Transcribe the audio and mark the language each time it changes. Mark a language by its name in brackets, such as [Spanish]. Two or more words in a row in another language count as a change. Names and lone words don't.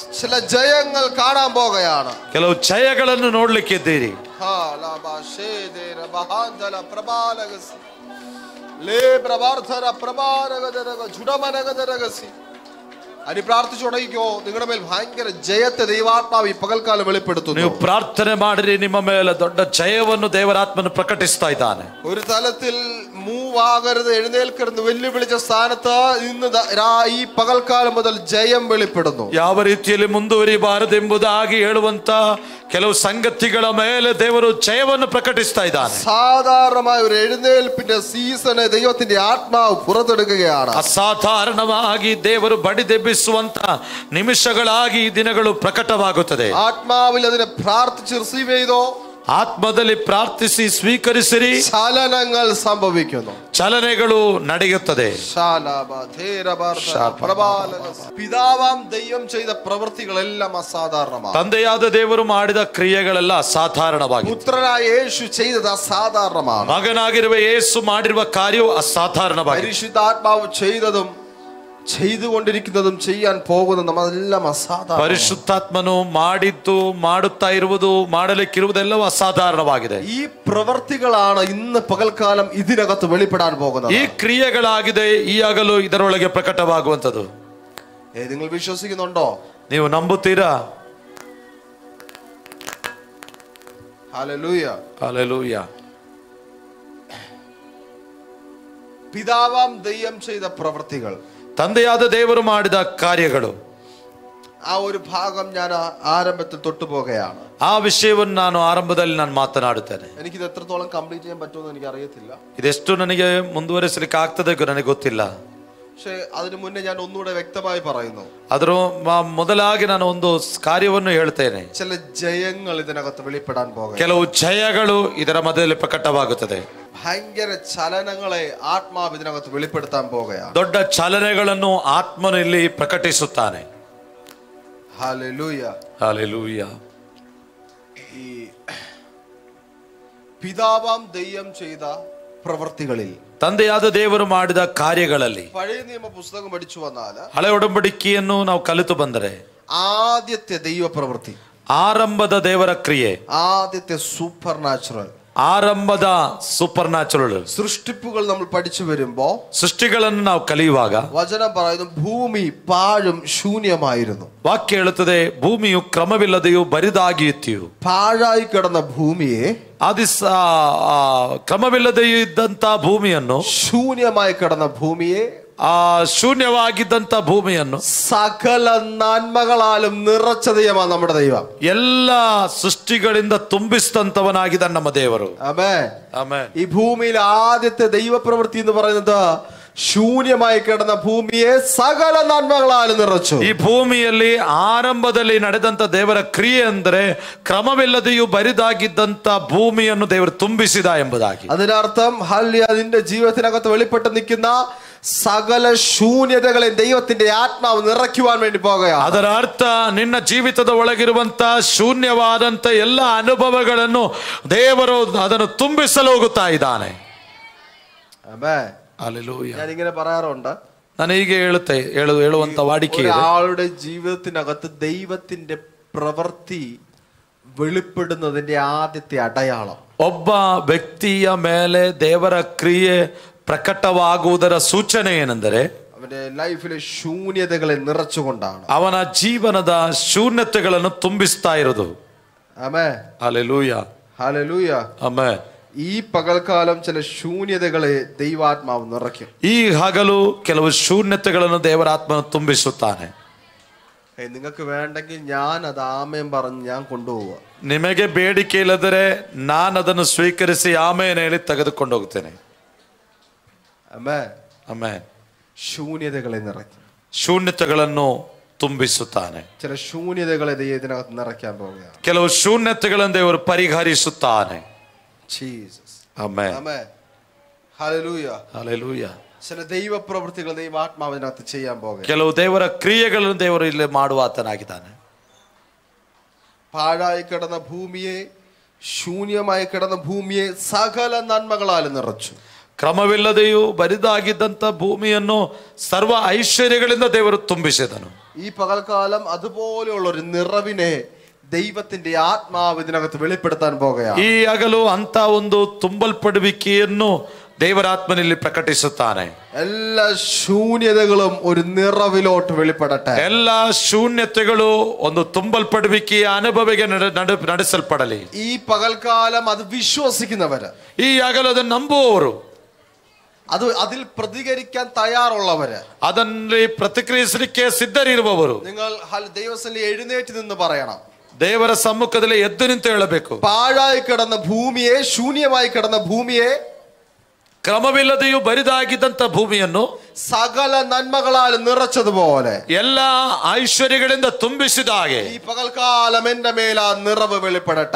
[Malayalam] ചില ജയങ്ങൾ കാണാൻ പോകുകയാണ്. [Kannada] ಕೆಲವು ಜಯಗಳನ್ನು ನೋಡ್ಲಿಕ್ಕಿದ್ದೀರಿ. [Malayalam] അനി പ്രാർത്ഥിച്ചു തുടങ്ങിക്കോ. നിങ്ങളുടെ മേൽ ഭയങ്കര ജയത്തെ ദൈവാത്മാവ് ഈ പകൽക്കാലം വെളിപ്പെടുത്തുന്നു. [Kannada] ನೀವು ಪ್ರಾರ್ಥನೆ ಮಾಡಿರಿ, ನಿಮ್ಮ ಮೇಲೆ ದೊಡ್ಡ ಜಯವನ್ನು ದೇವರಾತ್ಮನು ಪ್ರಕಟಿಸ್ತಾ ಇದ್ದಾನೆ. [Malayalam] ഒരു തലത്തിൽ മൂവ് ആകരുത്, എഴുന്നേൽക്കരുത് വെല്ലുവിളിച്ച സ്ഥാനത്ത് ഇന്ന് ഈ പകൽക്കാലം മുതൽ ജയം വെളിപ്പെടുന്നു. [Kannada] ಯಾವ ರೀತಿಯಲ್ಲಿ ಮುಂದುವರಿಬಾರದೆಂಬುದಾಗಿ ಹೇಳುವಂತ ಕೆಲವು ಸಂಗತಿಗಳ ಮೇಲೆ ದೇವರು ಜಯವನ್ನು ಪ್ರಕಟಿಸ್ತಾ ಇದ್ದಾನೆ. [Malayalam] സാധാരണമായ ഒരു എഴുന്നേൽപ്പിന്റെ സീസണ് ദൈവത്തിന്റെ ആത്മാവ് പുറത്തെടുക്കുകയാണ്. [Kannada] ಅಸಾಧಾರಣವಾಗಿ ದೇವರು ಬಡಿದೆಬ್ಬಿಸುವಂತ ನಿಮಿಷಗಳಾಗಿ ಈ ದಿನಗಳು ಪ್ರಕಟವಾಗುತ್ತದೆ. [Malayalam] ആത്മാവിൽ അതിനെ പ്രാർത്ഥിച്ച് റിസീവ് ചെയ്തോ. [Kannada] ಆತ್ಮದಲ್ಲಿ ಪ್ರಾರ್ಥಿಸಿ ಸ್ವೀಕರಿಸಿರಿ. [Malayalam] ചലനങ്ങൾ സംഭവിക്കുന്നു, [Kannada] ಚಲನೆಗಳು ನಡೆಯುತ್ತದೆ. [Malayalam] പിതാവാം ദൈവം ചെയ്ത പ്രവൃത്തികളെല്ലാം അസാധാരണമാണ്. [Kannada] ತಂದೆಯಾದ ದೇವರು ಮಾಡಿದ ಕ್ರಿಯೆಗಳೆಲ್ಲ ಅಸಾಧಾರಣವಾಗಿದೆ. [Malayalam] പുത്രനായ യേശു ചെയ്തത് അസാധാരണമാണ്. [Kannada] ಮಗನಾಗಿರುವ ಯೇಸು ಮಾಡಿರುವ ಕಾರ್ಯವು ಅಸಾಧಾರಣವಾಗಿದೆ. [Malayalam] പരിശുദ്ധാത്മാവ് ചെയ്തതും ചെയ്തുകൊണ്ടിരിക്കുന്നതും ചെയ്യാൻ പോകുന്നതും അതെല്ലാം അസാധാരണ. [Kannada] ಪರಿಶುದ್ಧಾತ್ಮನು ಮಾಡಿದ್ದು, ಮಾಡುತ್ತಾ ಇರುವುದು, ಮಾಡಲಿಕ್ಕಿರುವುದೆಲ್ಲವೂ ಅಸಾಧಾರಣವಾಗಿದೆ. [Malayalam] ഈ പ്രവൃത്തികളാണ് ഇന്ന് പകൽക്കാലം ഇതിനകത്ത് വെളിപ്പെടാൻ പോകുന്നത്. [Kannada] ಈ ಕ್ರಿಯೆಗಳಾಗಿದೆ ಈ ಹಗಲು ಇದರೊಳಗೆ ಪ್ರಕಟವಾಗುವಂತದ್ದು. [Malayalam] നിങ്ങൾ വിശ്വസിക്കുന്നുണ്ടോ? [Kannada] ನೀವು ನಂಬುತ್ತೀರಾ? [Malayalam] ഹല്ലേലൂയ, ഹല്ലേലൂയ. പിതാവാം ദൈവം ചെയ്ത പ്രവൃത്തികൾ, [Kannada] ತಂದೆಯಾದ ದೇವರು ಮಾಡಿದ ಕಾರ್ಯಗಳು [Malayalam] ആ ഒരു ഭാഗം ഞാൻ ആരംഭത്തിൽ തൊട്ടുപോകുകയാണ്. [Kannada] ಆ ವಿಷಯವನ್ನು ನಾನು ಆರಂಭದಲ್ಲಿ ಮಾತನಾಡುತ್ತೇನೆ. [Malayalam] എനിക്കിത് എത്രത്തോളം കംപ്ലീറ്റ് ചെയ്യാൻ പറ്റുമെന്ന് എനിക്ക് അറിയത്തില്ല. [Kannada] ಇದೆಷ್ಟು ನನಗೆ ಮುಂದುವರಿಸಲಿಕ್ಕೆ ಆಗ್ತದೆ ನನಗೆ ಗೊತ್ತಿಲ್ಲ. [Malayalam] പക്ഷെ അതിനു മുന്നേ ഞാൻ ഒന്നുകൂടെ വ്യക്തമായി പറയുന്നു. [Kannada] ಅದರ ಮೊದಲಾಗಿ ನಾನು ಒಂದು ಕಾರ್ಯವನ್ನು ಹೇಳ್ತೇನೆ. [Malayalam] ചില ജയങ്ങൾ ഇതിനകത്ത് വെളിപ്പെടാൻ പോകുന്നു. [Kannada] ಕೆಲವು ಜಯಗಳು ಇದರ ಮಧ್ಯದಲ್ಲಿ ಪ್ರಕಟವಾಗುತ್ತದೆ. [Malayalam] ഭയങ്കര ചലനങ്ങളെ ആത്മാവ് ഇതിനകത്ത് വെളിപ്പെടുത്താൻ പോകുകയാണ്. [Kannada] ದೊಡ್ಡ ಚಲನೆಗಳನ್ನು ಆತ್ಮನು ಇಲ್ಲಿ ಪ್ರಕಟಿಸುತ್ತಾನೆ. [Malayalam] ഹല്ലേലൂയ, ഹല്ലേലൂയ. ഈ പിതാവാം ദൈവം ചെയ്ത പ്രവൃത്തികളിൽ, [Kannada] ತಂದೆಯಾದ ದೇವರು ಮಾಡಿದ ಕಾರ್ಯಗಳಲ್ಲಿ, [Malayalam] പഴയ നിയമ പുസ്തകം പഠിച്ചു വന്നാൽ [Kannada] ಹಳೆ ಒಡಂಬಡಿಕೆಯನ್ನು ನಾವು ಕಲಿತು ಬಂದರೆ, [Malayalam] ആദ്യത്തെ ദൈവ പ്രവൃത്തി, [Kannada] ಆರಂಭದ ದೇವರ ಕ್ರಿಯೆ, [Malayalam] ആദ്യത്തെ സൂപ്പർ നാച്ചുറൽ, [Kannada] ಆರಂಭದ ಸೂಪರ್ ನ್ಯಾಚುರಲ್ [Malayalam] സൃഷ്ടിപ്പുകൾ നമ്മൾ പഠിച്ചു വരുമ്പോ, [Kannada] ಸೃಷ್ಟಿಗಳನ್ನು ನಾವು ಕಲಿಯುವಾಗ [Malayalam] വചനം പറയുന്നു ഭൂമി പാഴും ശൂന്യമായിരുന്നു. [Kannada] ವಾಕ್ಯ ಹೇಳುತ್ತದೆ ಭೂಮಿಯು ಕ್ರಮವಿಲ್ಲದೆಯೂ ಬರಿದಾಗಿಯೂ, [Malayalam] പാഴായി കിടന്ന ഭൂമിയെ, [Kannada] ಕ್ರಮವಿಲ್ಲದೆಯೂ ಇದ್ದಂತ ಭೂಮಿಯನ್ನು, [Malayalam] ശൂന്യമായി കിടന്ന ഭൂമിയെ, [Kannada] ಶೂನ್ಯವಾಗಿದ್ದಂತ ಭೂಮಿಯನ್ನು [Malayalam] സകല നന്മകളാലും നിറച്ച ദൈവമാണ് നമ്മുടെ ദൈവം. [Kannada] ಎಲ್ಲ ಸೃಷ್ಟಿಗಳಿಂದ ತುಂಬಿಸಿದಂತವನಾಗಿದ್ದ ನಮ್ಮ ದೇವರು. [Malayalam] ആമേൻ, [Kannada] ಆಮೆನ್. [Malayalam] ഈ ഭൂമിയിൽ ആദ്യത്തെ ദൈവപ്രവൃത്തി എന്ന് പറയുന്നത് ശൂന്യമായി കിടന്ന ഭൂമിയെ സകല നന്മകളാലും നിറച്ചു. [Kannada] ಈ ಭೂಮಿಯಲ್ಲಿ ಆರಂಭದಲ್ಲಿ ನಡೆದಂತ ದೇವರ ಕ್ರಿಯೆ ಅಂದರೆ ಕ್ರಮವಿಲ್ಲದೆಯೂ ಬರಿದಾಗಿದ್ದಂತ ಭೂಮಿಯನ್ನು ದೇವರು ತುಂಬಿಸಿದ ಎಂಬುದಾಗಿ. [Malayalam] അതിനർത്ഥം ഹല്ലേലൂയ, നിന്റെ ജീവിതത്തിനകത്ത് വെളിപ്പെട്ട് നിൽക്കുന്ന സകല ശൂന്യതകളെ ദൈവത്തിന്റെ ആത്മാവ് നിറയ്ക്കുവാൻ വേണ്ടി പോകുകയാണ്. [Kannada] ಅದರ ಅರ್ಥ ನಿನ್ನ ಜೀವಿತದ ಒಳಗಿರುವಂತ ಶೂನ್ಯವಾದಂತ ಎಲ್ಲ ಅನುಭವಗಳನ್ನು ದೇವರು ಅದನ್ನು ತುಂಬಿಸಲು ಹೋಗುತ್ತಾ ಇದ್ದಾನೆ. [Malayalam] ആമേൻ, ഹല്ലേലൂയ. ഞാൻ ഇങ്ങനെ പറയാറുണ്ട്, [Kannada] ನಾನು ಹೀಗೆ ಹೇಳುವಂತ ವಾಡಿಕೆ ಇದೆ. [Malayalam] ഒരാളുടെ ജീവിതത്തിനകത്ത് ദൈവത്തിന്റെ പ്രവൃത്തി വെളിപ്പെടുന്നതിന്റെ ആദ്യത്തെ അടയാളം, [Kannada] ಒಬ್ಬ ವ್ಯಕ್ತಿಯ ಮೇಲೆ ದೇವರ ಕ್ರಿಯೆ ಪ್ರಕಟವಾಗುವುದರ ಸೂಚನೆ ಏನೆಂದರೆ [Malayalam] അവന്റെ ലൈഫിലെ ശൂന്യതകളെ നിറച്ചുകൊണ്ടാണ്, [Kannada] ಅವನ ಜೀವನದ ಶೂನ್ಯತೆಗಳನ್ನು ತುಂಬಿಸ್ತಾ ಇರೋದು. [Malayalam] ആമേൻ, [Kannada] ಹಲ್ಲೆಲೂಯ, [Malayalam] ഹല്ലേലൂയ. [Kannada] ಆಮೆನ್. [Malayalam] ഈ പകൽക്കാലം ചില ശൂന്യതകളെ ദൈവാത്മാവ് നിറയ്ക്കും. [Kannada] ಈ ಹಗಲು ಕೆಲವು ಶೂನ್ಯತೆಗಳನ್ನು ದೇವರಾತ್ಮನು ತುಂಬಿಸುತ್ತಾನೆ. [Malayalam] നിങ്ങൾക്ക് വേണ്ടെങ്കിൽ ഞാൻ അത് ആമേൻ പറഞ്ഞ് ഞാൻ കൊണ്ടുപോവുക. [Kannada] ನಿಮಗೆ ಬೇಡಿಕೆ ಇಲ್ಲದರೆ ನಾನು ಅದನ್ನು ಸ್ವೀಕರಿಸಿ ಆಮೇಲೆ ಹೇಳಿ ತೆಗೆದುಕೊಂಡು ಹೋಗ್ತೇನೆ. [Malayalam] ആമേൻ, [Kannada] ಆಮೆನ್. [Malayalam] ശൂന്യതകളെ നിറയ്ക്കും. [Kannada] ಶೂನ್ಯತೆಗಳನ್ನು ತುಂಬಿಸುತ್ತಾನೆ. [Malayalam] ചില ശൂന്യതകളെ ദൈവത്തിനകത്ത് നിറയ്ക്കാൻ പോവുകയാണ്. [Kannada] ಕೆಲವು ಶೂನ್ಯತೆಗಳನ್ನು ದೇವರು ಪರಿಹರಿಸುತ್ತಾನೆ. [Malayalam] ജീസസ്, [Kannada] ಆಮೆನ್. [Malayalam] ആമേൻ, ഹല്ലേലൂയ, [Kannada] ಹಲ್ಲೆಲೂಯ. [Malayalam] ചില ദൈവപ്രവൃത്തികൾ ദൈവാത്മാവിനകത്ത് ചെയ്യാൻ പോകുകയാണ്. [Kannada] ಕೆಲವು ದೇವರ ಕ್ರಿಯೆಗಳನ್ನು ದೇವರು ಇಲ್ಲಿ ಮಾಡುವ ಆತನಾಗಿದ್ದಾನೆ. [Malayalam] പാഴായി കിടന്ന ഭൂമിയെ, ശൂന്യമായി കിടന്ന ഭൂമിയെ സകല നന്മകളാലും നിറച്ചു. [Kannada] ಕ್ರಮವಿಲ್ಲದೆಯೂ ಬರಿದಾಗಿದ್ದಂತ ಭೂಮಿಯನ್ನು ಸರ್ವ ಐಶ್ವರ್ಯಗಳಿಂದ ದೇವರು ತುಂಬಿಸಿದನು. [Malayalam] ഈ പകൽക്കാലം അതുപോലെയുള്ള ഒരു നിറവിനെ ദൈവത്തിന്റെ ആത്മാവ് ഇതിനകത്ത് വെളിപ്പെടുത്താൻ പോകുകയാണ്. [Kannada] ಈ ಹಗಲು ಅಂತ ಒಂದು ತುಂಬಲ್ಪಡುವಿಕೆಯನ್ನು ದೇವರಾತ್ಮನಲ್ಲಿ ಪ್ರಕಟಿಸುತ್ತಾನೆ. [Malayalam] എല്ലാ ശൂന്യതകളും ഒരു നിറവിലോട്ട് വെളിപ്പെടട്ടെ. [Kannada] ಎಲ್ಲ ಶೂನ್ಯತೆಗಳು ಒಂದು ತುಂಬಲ್ಪಡುವಿಕೆಯ ಅನುಭವಿಗೆ ನಡೆಸಲ್ಪಡಲಿ. [Malayalam] ഈ പകൽക്കാലം അത് വിശ്വസിക്കുന്നവര്, [Kannada] ಈ ಹಗಲು ಅದನ್ನು ನಂಬುವವರು, [Malayalam] അതിൽ പ്രതികരിക്കാൻ തയ്യാറുള്ളവര്, [Kannada] ಅದರಲ್ಲಿ ಪ್ರತಿಕ್ರಿಯಿಸಲಿಕ್ಕೆ ಸಿದ್ಧರಿರುವವರು, [Malayalam] നിങ്ങൾ ദൈവസന്നിധിയിൽ എഴുന്നേറ്റ് നിന്ന് പറയണം, [Kannada] ದೇವರ ಸಮ್ಮುಖದಲ್ಲಿ ಎದ್ದು ನಿಂತು ಹೇಳಬೇಕು. [Malayalam] പാഴായി കിടന്ന ഭൂമിയെ, ശൂന്യമായി കിടന്ന ഭൂമിയെ, [Kannada] ಕ್ರಮವಿಲ್ಲದೆಯೂ ಬರಿದಾಗಿದ್ದಂತ ಭೂಮಿಯನ್ನು [Malayalam] സകല നന്മകളാൽ നിറച്ചതുപോലെ [Kannada] ಎಲ್ಲ ಐಶ್ವರ್ಯಗಳಿಂದ ತುಂಬಿಸಿದ ಹಾಗೆ [Malayalam] ഈ പകൽക്കാലം എന്റെ മേൽ ആ നിറവ് വെളിപ്പെടട്ടെ.